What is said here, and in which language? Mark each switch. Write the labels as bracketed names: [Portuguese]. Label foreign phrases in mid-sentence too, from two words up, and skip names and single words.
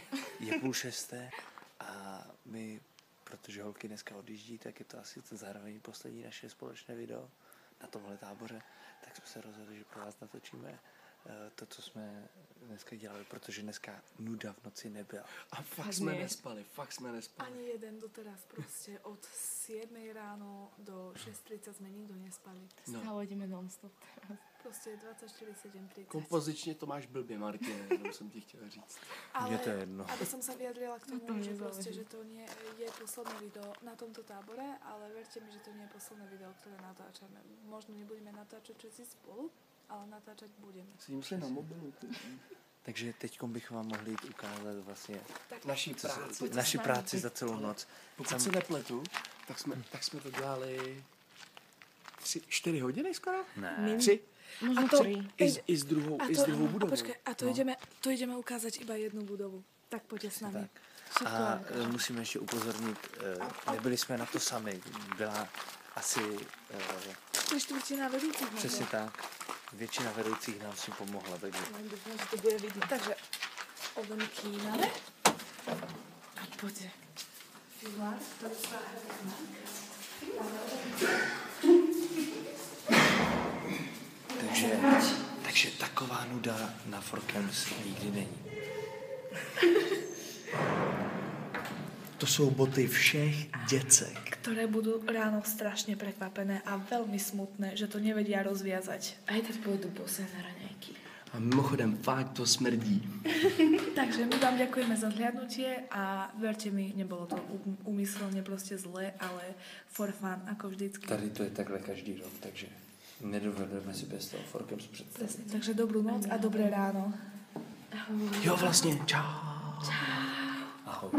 [Czech] je 5:30 a my, protože holky dneska odjíždí, tak je to asi to zároveň poslední naše společné video na tomhle táboře, tak jsme se rozhodli, že pro vás natočíme to, co jsme dneska dělali, protože dneska nuda v noci nebyla. A fakt jsme nespali. Ani jeden doteraz prostě od 7 ráno do 6:30 jsme nikdo nespali. [Slovak] Stále ideme non-stop. [Czech] Prostě 24/7:30. Kompozičně to máš blbě, Martine, jenom jsem ti chtěla říct. Ale Mně to je jedno. [Slovak] aby som sa vyjadrila k tomu, To že nezáleží. prostě, že to nie je posledné video na tomto tábore, ale verte mi, že to nie je posledné video, ktoré natáčame. Možno nebudeme natáčať všetci spolu, ale natáčať budeme. [Czech] Sedím si na mobilu. Takže teď bychom vám mohli jít ukázat vlastně Naší práci za celou noc. Pokud se nepletu, tak jsme to dělali 4 hodiny skoro? Ne. 3? [Slovak] Možno to- [Czech] 3. I s druhou budovou. [Slovak] Počkej, a to ideme ukázať iba jednu budovu. Tak poďte s nami. Tak. [Czech] A musíme ještě upozornit, nebyli jsme na to sami, byla asi [Slovak] 3/4 vedúcich. [Czech] přesně tak, většina vedoucích nám si pomohla, takže [Slovak] Dúfam, že to bude vidno. Takže odemkývame. A poďte. [Czech] takže taková nuda na Forkems nikdy není. To jsou boty všech děcek. [Slovak] Ktoré budú ráno strašne prekvapené a veľmi smutné, že to nevedia rozviazať. Aj teď pôjdu bose na raňajky. [Czech] A mimochodem, fakt to smrdí. [Slovak] Takže my vám ďakujeme za zhliadnutie a verte mi, nebolo to úmyselne proste zlé, ale [English] for fun, [Slovak] ako vždycky. [Czech] Tady to je takhle každý rok, takže nedovedeme si bez toho Forkems představit. [Slovak] Presne. Takže dobrú noc a dobré ráno. [Czech] Jo, vlastně, čau. Ahoj.